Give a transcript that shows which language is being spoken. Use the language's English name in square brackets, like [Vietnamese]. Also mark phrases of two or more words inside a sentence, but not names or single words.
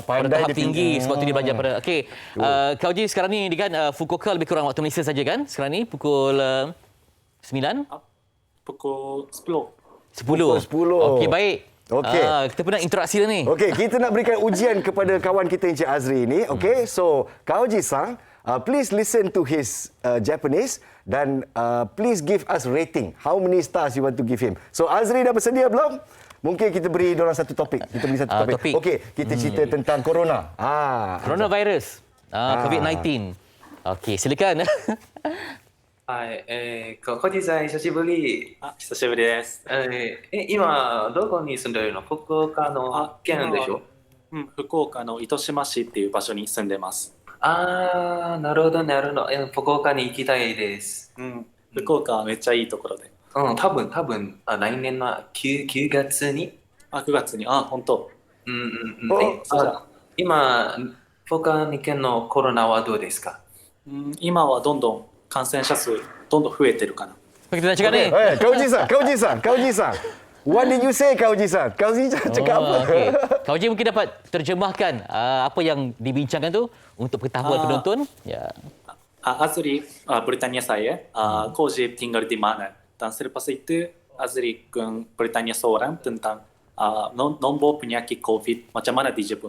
[Malay] Pada tahap tinggi sebab tu dia belajar pada. Okey, Kauji sekarang ni kan Fukuoka lebih kurang waktu Malaysia saja kan? Sekarang ni pukul 9? Pukul 10. 10. 10. Okey, baik. Okey. Kita pun nak interaksi dah ni. Okey, kita nak berikan ujian kepada kawan kita Encik Azri ni. [English] Okey, so Kauji-san, please listen to his Japanese dan please give us rating. How many stars you want to give him? [Malay] So Azri dah bersedia belum? Mungkin kita beri diorang satu topik. Kita beri satu topik. Okey, kita cerita tentang corona. Coronavirus. COVID-19. Okey, silakan. [Japanese] はい、コジさん、久しぶり。久しぶりです。今、どこに住んでるの？福岡の県でしょ？福岡の糸島市っていう場所に住んでます。なるほど、なるほど。福岡に行きたいです。福岡はめっちゃいいところで。多分、来年の9月に。 9月に、本当。今、福岡県のコロナはどうですか？今はどんどん感染者数どんどん増えてるかな。 [Malay] Kita nak cakap ni. [English] Kauji-san. What did you say, Kauji-san? [Malay] Kauji-san cakap apa? Okey. Kauji mungkin dapat terjemahkan apa yang dibincangkan tu untuk pengetahuan penonton. Ya. Azri, Britania saya, Kauji tinggal di mana? Dan selepas itu, Azri bertanya seorang tentang nombor penyakit COVID macam mana di Jepun.